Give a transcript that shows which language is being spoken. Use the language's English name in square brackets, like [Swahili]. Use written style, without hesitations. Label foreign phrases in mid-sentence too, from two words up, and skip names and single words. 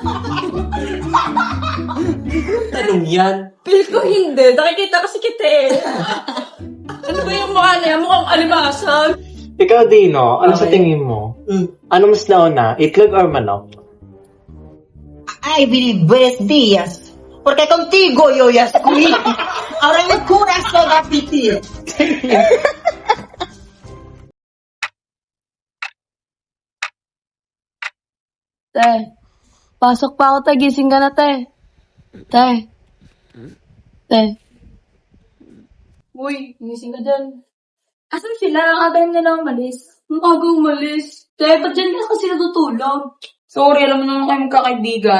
[Filipino] Tanong yan. Feel ko hindi. Nakikita kasi kita eh. Ano ba yung mukha niya? Mukhang alimasag. Ikaw, Dino, ano sa tingin mo? Ano mas nauna, itlog or manok? Ay, [Spanish] believe buenos días. Porque contigo yo ya estoy. Ahora mi corazón va a pitir. [Filipino] Te, pasok pa ako, te. Gising ka na, te. Te. Te. Uy, gising ka dyan. Asan sila? Ang aga nila umalis. Ang aga umalis? Te, ba't dyan ka kasi natutulog? Sorry, alam mo naman kayo magkakaibigan.